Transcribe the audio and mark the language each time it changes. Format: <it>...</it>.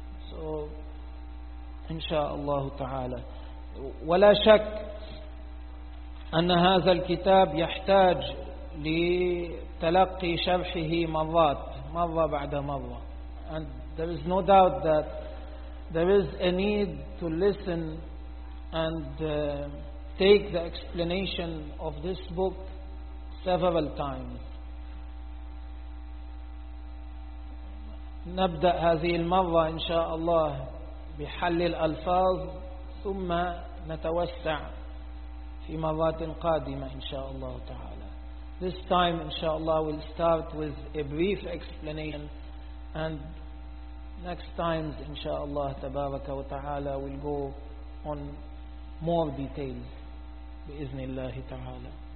<en>So inshaAllah ta'ala,</en> <ar>ولا شك أن هذا الكتاب يحتاج لتلقي شرحه مرات مرة بعد مرة.</ar> <en>And there is no doubt that there is a need to listen and take the explanation of this book several times.</en> <ar>نبدأ هذه المرة إن شاء الله بحل الألفاظ ثم نتوسع في مرات قادمة إن شاء الله تعالى.</ar> <en>This time</en> <ar>إن شاء الله</ar> <en>we'll start with a brief explanation, and next times</en> <ar>إن شاء الله تبارك وتعالى</ar> <en>we'll go on more details</en> <ar>بإذن الله تعالى.</ar>